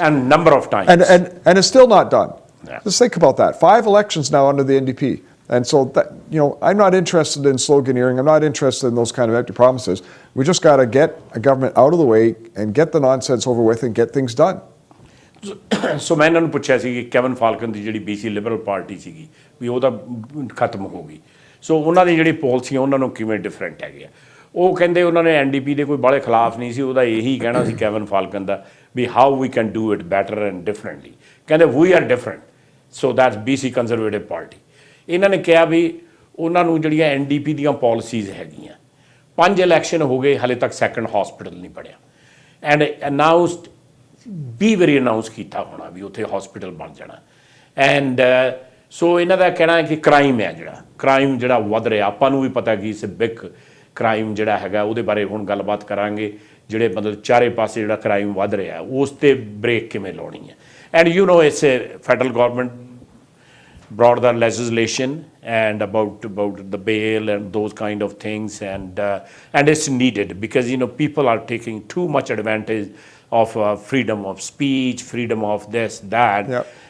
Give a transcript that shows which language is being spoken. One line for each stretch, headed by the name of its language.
English: And number of times. And it's still not done. Yeah. Just think about that. 5 elections now under the NDP. And so that, I'm not interested in sloganeering. I'm not interested in those kind of empty promises. We just got to get a government out of the way and get the nonsense over with and get things done.
Punjabi: ਸੋ ਮੈਂ ਇਹਨਾਂ ਨੂੰ ਪੁੱਛਿਆ ਸੀ ਕਿ cabin Falcon ਦੀ ਜਿਹੜੀ BC Liberal party ਸੀਗੀ ਵੀ ਉਹ ਤਾਂ ਖਤਮ ਹੋ ਗਈ, ਸੋ ਉਹਨਾਂ ਦੀ ਜਿਹੜੀ ਪਾਲਿਸੀਆਂ ਉਹਨਾਂ ਨੂੰ ਕਿਵੇਂ ਡਿਫਰੈਂਟ ਹੈਗੇ ਆ। ਉਹ ਕਹਿੰਦੇ ਉਹਨਾਂ ਨੇ NDP ਦੇ ਕੋਈ ਬਾਹਲੇ ਖਿਲਾਫ ਨਹੀਂ ਸੀ, ਉਹਦਾ ਇਹੀ ਕਹਿਣਾ ਸੀ cabin Falcon ਦਾ we
English: How we can do it better and differently.
Punjabi: ਕਹਿੰਦੇ
English: We are different, so that's BC conservative party.
Punjabi: ਇਹਨਾਂ ਨੇ ਕਿਹਾ ਵੀ ਉਹਨਾਂ ਨੂੰ ਜਿਹੜੀਆਂ NDP ਦੀਆਂ ਪਾਲਿਸੀਜ਼ ਹੈਗੀਆਂ, 5 ਇਲੈਕਸ਼ਨ ਹੋ ਗਏ ਹਾਲੇ ਤੱਕ ਸੈਕੰਡ ਹਸਪੀਟਲ ਨਹੀਂ ਬਣਿਆ, ਐਂਡ ਅਨਾਊਂਸਡ 20 ਵਾਰੀ ਅਨਾਊਂਸ ਕੀਤਾ ਹੋਣਾ ਵੀ ਉੱਥੇ ਹਸਪੀਟਲ ਬਣ ਜਾਣਾ। ਐਂਡ ਸੋ ਇਹਨਾਂ ਦਾ ਕਹਿਣਾ ਹੈ ਕਿ ਕ੍ਰਾਈਮ ਹੈ ਕ੍ਰਾਈਮ ਜਿਹੜਾ ਵੱਧ ਰਿਹਾ, ਆਪਾਂ ਨੂੰ ਵੀ ਪਤਾ ਕਿ ਇਸ ਬਿਗ ਕ੍ਰਾਈਮ ਜਿਹੜਾ ਹੈਗਾ ਉਹਦੇ ਬਾਰੇ ਹੁਣ ਗੱਲਬਾਤ ਕਰਾਂਗੇ, ਜਿਹੜੇ ਮਤਲਬ ਚਾਰੇ ਪਾਸੇ ਜਿਹੜਾ ਕ੍ਰਾਈਮ ਵੱਧ ਰਿਹਾ ਉਸ 'ਤੇ ਬ੍ਰੇਕ ਕਿਵੇਂ ਲਾਉਣੀ ਹੈ।
English: And you know it's federal government brought the legislation and about the bail and those kind of things, and it's needed because people are taking too much advantage of freedom of speech, freedom of this that. Yep.